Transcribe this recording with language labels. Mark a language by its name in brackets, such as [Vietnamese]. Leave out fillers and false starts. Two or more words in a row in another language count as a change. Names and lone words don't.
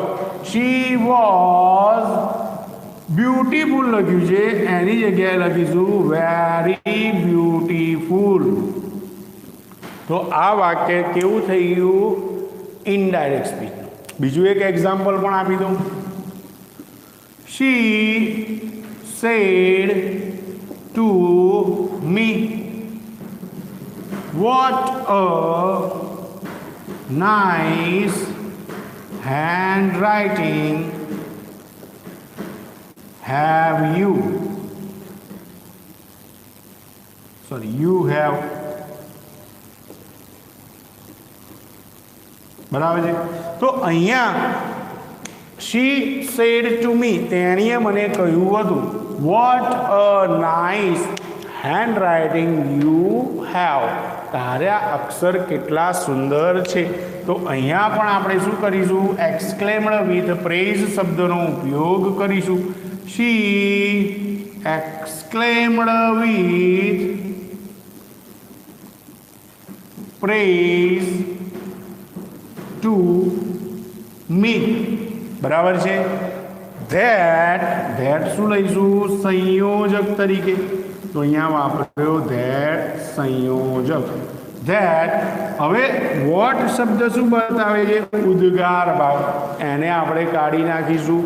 [English] she was beautiful [Gujarati] લખ્યું છે, એની જગ્યાએ લખીશું [English] very beautiful. [Gujarati] તો આ વાક્ય કેવું થઈ ગયું? [English] indirect speech. [Gujarati] બીજું એક એક્ઝામ્પલ પણ આપી દઉં. [English] she said to me, what a nice handwriting have you. Sorry, you have. [Gujarati] બરાબર છે. તો અહીંયા [English] she said to me, [Gujarati] તેણીએ મને કહ્યું હતું, [English] what a nice handwriting you have. [Gujarati] તારા અક્ષર કેટલા સુંદર છે. તો અહીંયા પણ આપણે શું કરીશું? [English] exclaimed with praise [Gujarati] શબ્દનો ઉપયોગ કરીશું. [English] she exclaimed with praise to me. [Gujarati] બરાબર છે. ધેટ શું લઈશું? સંયોજક તરીકે. તો અહીંયા વાપર્યો ધેટ સંયોજક. ધેટ. હવે વોટ શબ્દ શું બતાવે છે? ઉદ્ગાર ભાવ. એને આપણે કાઢી નાખીશું.